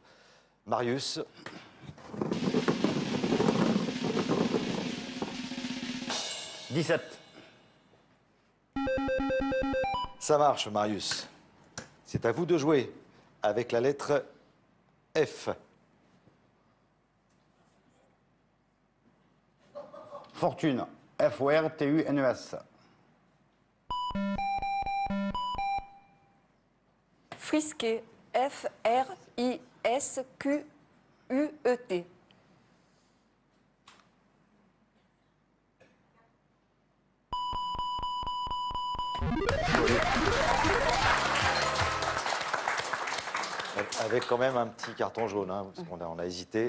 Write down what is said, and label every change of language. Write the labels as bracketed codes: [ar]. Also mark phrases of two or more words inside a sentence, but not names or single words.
[fr] Marius. « 17. Ça marche, Marius. C'est à vous de jouer avec la lettre F. Fortune. F-O-R-T-U-N-E-S. Frisquet. F-R-I-S-Q-U-E-T. Avec quand même un petit carton jaune, hein, parce qu'on a hésité.